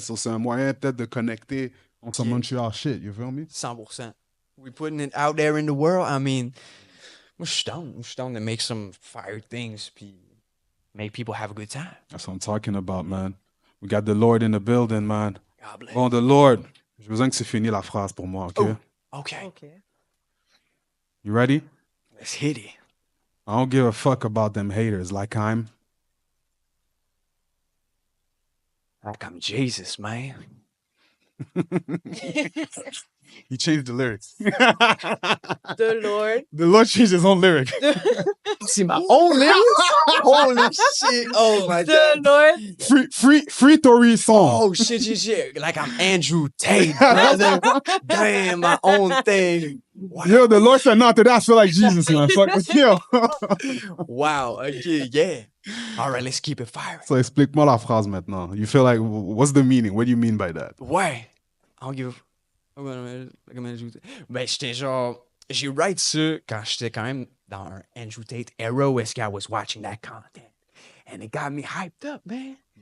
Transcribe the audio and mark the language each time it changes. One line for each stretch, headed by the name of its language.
French: So c'est un moyen peut-être de connecter
English: on some Yeah. Montreal shit, you feel me? 100%. We putting it out there in the world. I mean,
French: moi, je suis down. Je suis down
English: to make some fire things puis make people have a good time. That's what I'm talking about, man. We got the Lord in the building, man. God bless.
French: Bon, the Lord. J'ai besoin que c'est fini la phrase pour moi, OK?
English: Oh. OK. OK. You ready? Let's hit it. I don't give a fuck about them haters like I'm. Like I'm Jesus, man. He changed the lyrics. The Lord. The Lord changed his own lyric.
French: C'est
English: my own lyrics? Holy shit. Oh my The God. Lord. Free Tory song. Oh shit. Like I'm Andrew Tate, brother. Damn, my own thing. Wow. Yo, the Lord said, no, today I feel like Jesus, man. Fuck with you. Wow. Okay, yeah. All right, let's keep it firing.
French: So explique-moi la phrase maintenant.
English: You feel like, what's the meaning? What do you mean by that?
French: Ouais.
English: I don't give a...
French: Ben, j'étais genre... J'ai write ça quand j'étais quand même dans un Andrew Tate era où est-ce que
English: I was watching that content. And it got me hyped up, man.